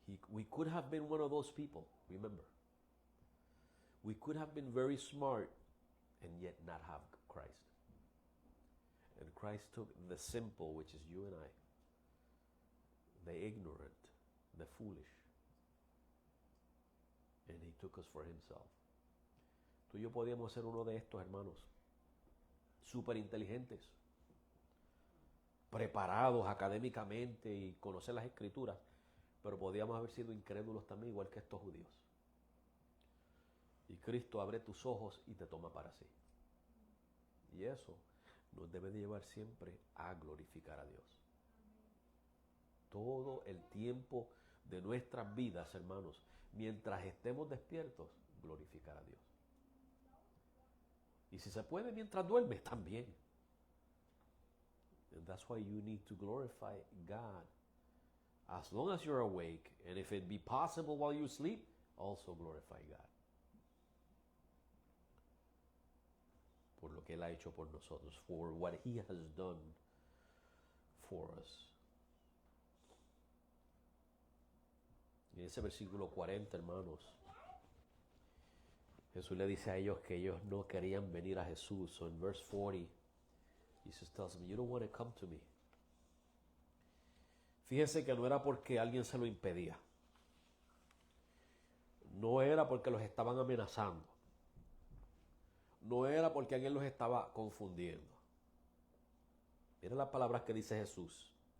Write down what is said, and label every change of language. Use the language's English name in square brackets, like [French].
[English] We could have been one of those people, remember. We could have been very smart and yet not have Christ. And Christ took the simple, which is you and I, the ignorant, the foolish, and he took us for himself. [Spanish] Tú y yo podíamos ser uno de estos hermanos, súper inteligentes, preparados académicamente y conocer las escrituras, pero podíamos haber sido incrédulos también, igual que estos judíos. Y Cristo abre tus ojos y te toma para sí. Y eso nos debe de llevar siempre a glorificar a Dios. Todo el tiempo de nuestras vidas, hermanos, mientras estemos despiertos, glorificar a Dios. Y si se puede mientras duermes, también. [English] And that's why you need to glorify God. As long as you're awake, and if it be possible while you sleep, also glorify God. [Spanish] Por lo que Él ha hecho por nosotros, for what He has done for us. En ese versículo 40, hermanos, Jesús le dice a ellos que ellos no querían venir a Jesús. [English] So in verse 40, Jesus tells them, you don't want to come to me. [Spanish] Fíjense que no era porque alguien se lo impedía. No era porque los estaban amenazando. No era porque alguien los estaba confundiendo. Miren las palabras que dice Jesús.